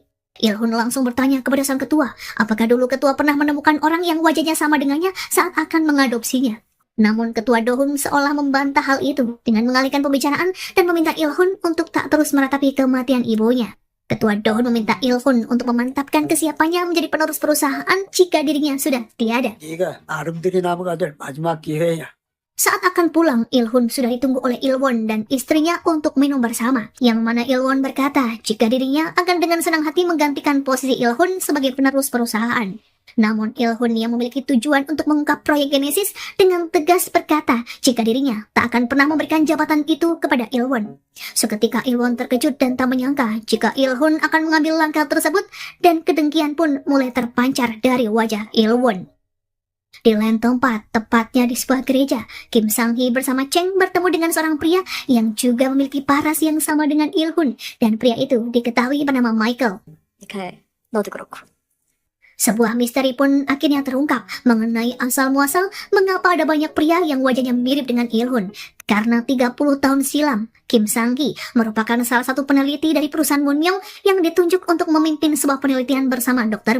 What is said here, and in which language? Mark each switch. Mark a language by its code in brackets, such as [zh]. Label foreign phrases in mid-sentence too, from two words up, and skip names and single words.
[id] Ilhun langsung bertanya kepada sang ketua, apakah dulu ketua pernah menemukan orang yang wajahnya sama dengannya saat akan mengadopsinya. Namun ketua Dohun seolah membantah hal itu dengan mengalihkan pembicaraan dan meminta Ilhun untuk tak terus meratapi kematian ibunya. Ketua Dohun meminta Ilhun untuk memantapkan kesiapannya menjadi penerus perusahaan jika dirinya sudah tiada. [ko] 네가 아름드리 나무가 될 마지막 기회야. [id] Saat akan pulang, Ilhun sudah ditunggu oleh Ilwon dan istrinya untuk minum bersama. Yang mana Ilwon berkata jika dirinya akan dengan senang hati menggantikan posisi Ilhun sebagai penerus perusahaan. Namun Ilhun yang memiliki tujuan untuk mengungkap proyek Genesis dengan tegas berkata jika dirinya tak akan pernah memberikan jabatan itu kepada Ilwon. Seketika Ilwon terkejut dan tak menyangka jika Ilhun akan mengambil langkah tersebut dan kedengkian pun mulai terpancar dari wajah Ilwon. Di lain tempat, tepatnya di sebuah gereja, Kim Sang-hee bersama Cheng bertemu dengan seorang pria yang juga memiliki paras yang sama dengan Ilhun, dan pria itu diketahui bernama Michael. [ko] 그래, 너도 그렇고. [id] Sebuah misteri pun akhirnya terungkap mengenai asal-muasal mengapa ada banyak pria yang wajahnya mirip dengan Ilhun. Karena 30 tahun silam, Kim Sang-hee merupakan salah satu peneliti dari perusahaan Munmyong yang ditunjuk untuk memimpin sebuah penelitian bersama Dr.